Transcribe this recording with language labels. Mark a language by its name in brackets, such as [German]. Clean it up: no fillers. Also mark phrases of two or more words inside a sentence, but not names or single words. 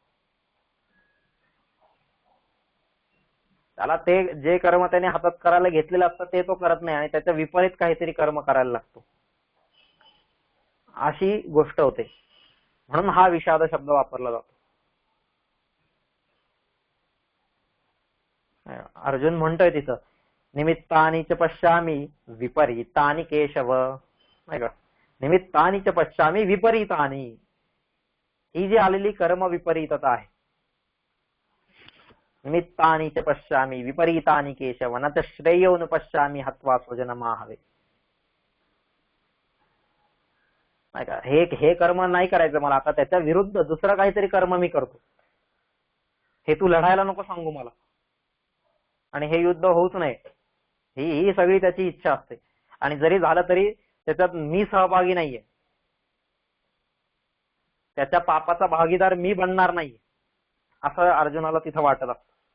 [Marathi] त्याला ते जे कर्म त्याने हातात करायला घेतलेलं असतं ते तो करत नाही आणि त्याच्या विपरीत काहीतरी कर्म करायला लागतो, अशी गोष्ट होते. म्हणून हा विषाद शब्द वापरला जातो. अर्जुन म्हणतोय तिथं, [Sanskrit] निमित्तानि च पश्यामि विपरीतानि केशव, [Marathi] नाही का, [Sanskrit] निमित्तानि च पश्यामि विपरीतानि, [Marathi] ही जी आलेली कर्म विपरीतता आहे. [Sanskrit] निमित्तानि च पश्यामि विपरीतानि केशव न च श्रेयो न पश्यामि हत्वा स्वजनमाहवे. [Marathi] नाही का, हे कर्म नाही करायचं मला, आता त्याच्या विरुद्ध दुसरं काहीतरी कर्म मी करतो. हे तू लढायला नको सांगू मला, आणि हे युद्ध होऊच नये, ही सगळी त्याची इच्छा असते. आणि जरी झालं तरी त्याच्यात मी सहभागी नाहीये, त्याच्या पापाचा भागीदार मी बनणार नाहीये, असं अर्जुनाला तिथं वाटत असतं.